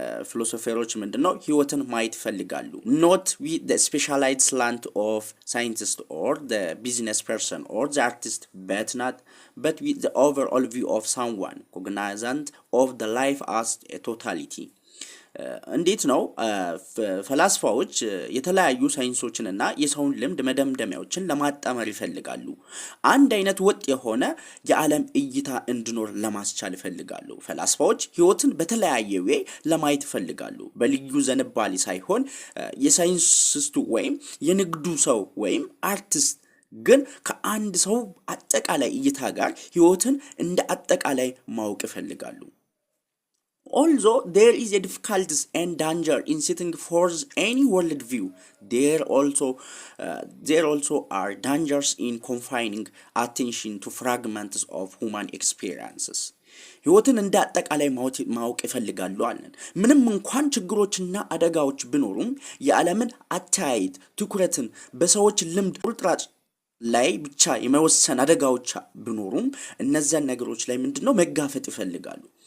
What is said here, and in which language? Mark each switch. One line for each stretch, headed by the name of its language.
Amharic: philosophers ምንድነው ህይወትን ማየት ይፈልጋሉ.
English: Not with the specialized slant of scientist or the business person or the artist, but with the overall view of someone cognizant of the life as a totality.
Amharic: እንዴት ነው ፈላስፋዎች የተለያዩ ሳይንሶችንና የሰውን ልምድ መደምደሚያዎችን ለማጣመር ይፈልጋሉ። አንድ አይነት ወጥ የሆነ የዓለም እይታ እንዲኖር ለማስቻል ይፈልጋሉ። ፈላስፋዎች ህይወትን በተለያየ ወይ ለማየት ይፈልጋሉ። በልዩ ዘንባሌ ሳይሆን የሳይንስስቱ ወይም የንግዱ ሰው ወይም አርቲስት ግን ከአንድ ሰው አጠቃላይ እይታ ጋር ህይወትን እንደ አጠቃላይ ማወቅ ይፈልጋሉ።
English: Although there is a difficulties and danger in setting forth any world view, there also are dangers in confining attention to fragments of human experiences.
Amharic: ህይወትን እንደ አጠቃላይ ማወቅ ይፈልጋሉ አለን። ምንም እንኳን ችግሮችና አደጋዎች ቢኖሩም የዓለምን አታያይት ትኩረትን በሰዎች ልምድ ቁርጥራጭ ላይ ብቻ የመወሰን አደጋዎች ቢኖሩም እነዚያን ነገሮች ላይ ምንድነው መጋፈጥ ይፈልጋሉ።